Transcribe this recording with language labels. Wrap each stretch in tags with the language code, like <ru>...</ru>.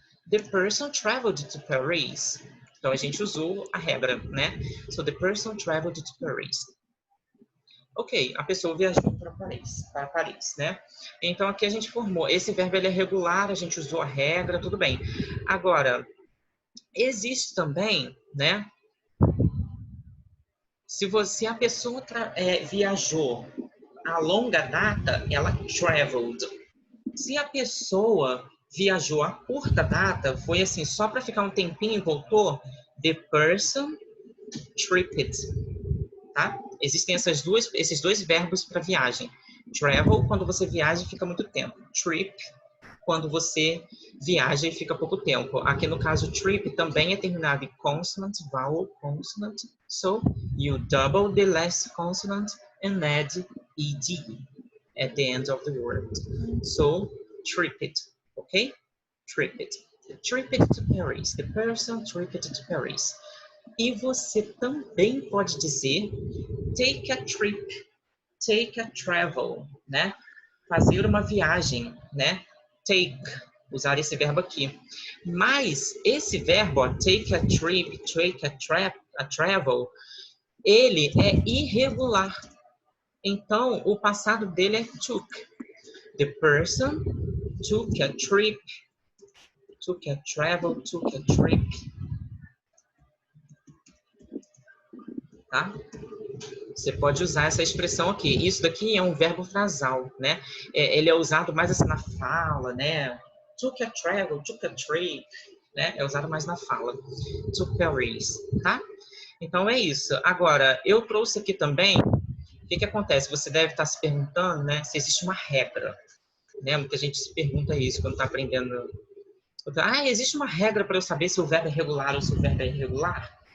<en>The person traveled to Paris.</en> <pt>Então, a gente usou a regra, né?</pt> <en>So, the person traveled to Paris.</en> <pt>Ok, a pessoa viajou para Paris, né? Então, aqui a gente formou. Esse verbo ele é regular, a gente usou a regra, tudo bem. Agora, existe também, né? Se a pessoa viajou a longa data, ela traveled. Se a pessoa viajou a curta data, foi assim, só para ficar um tempinho e voltou,</pt> <en>the person tripped,</en> <pt>tá? Existem esses dois verbos para viagem. Travel, quando você viaja e fica muito tempo. Trip, quando você viaja e fica pouco tempo. Aqui no caso, trip também é terminado em consonant, vowel, consonant.</pt> <en>So, you double the last consonant and add ed at the end of the word. So, trip it, okay? Trip it. Trip it to Paris. The person tripped to Paris.</en> <pt>E você também pode dizer</pt> <en>take a trip, take a travel,</en> <pt>né? Fazer uma viagem, né? Take, usar esse verbo aqui. Mas esse verbo, ó,</pt> <en>take a trip, take a travel,</en> <pt>ele é irregular. Então, o passado dele é took.</pt> <en>The person took a trip, took a travel, took a trip.</en> <pt>Tá? Você pode usar essa expressão aqui. Isso daqui é um verbo frasal, né? Ele é usado mais assim na fala, né?</pt> <en>Took a travel, took a trip, né?</en> <pt>É usado mais na fala. To Paris, tá? Então é isso. Agora, eu trouxe aqui também, o que acontece? Você deve estar se perguntando, né? Se existe uma regra, né? Muita gente se pergunta isso quando está aprendendo. Existe uma regra para eu saber se o verbo é regular ou se o verbo é irregular?</pt>